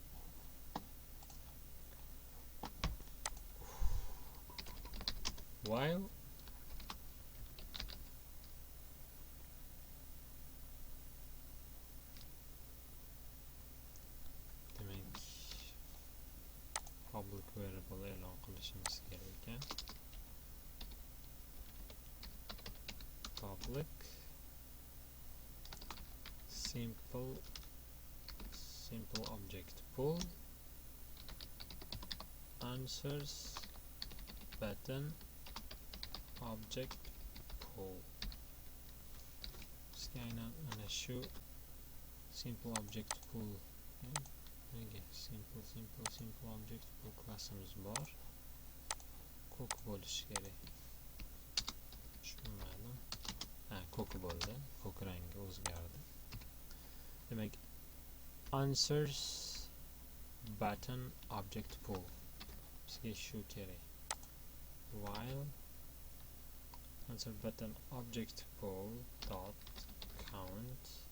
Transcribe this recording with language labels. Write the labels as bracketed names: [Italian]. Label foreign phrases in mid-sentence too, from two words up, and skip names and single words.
[Uzbek] While demak [English] public variable [Uzbek] e'lon qilishimiz kerak ekan. [English] Public simple object pool answers button object pool. [Uzbek] Bizga aynan ana shu [English] simple object pool, simple object pool [Uzbek] klassimiz bor. Ko'k bo'lishi kerak. Tushunmadim. Ko'k bo'ldi. Ko'k rangi o'zgardi. Demak, [English] answers button object pool [Uzbek] bizga shu kerak. [English] While answer button object pool dot count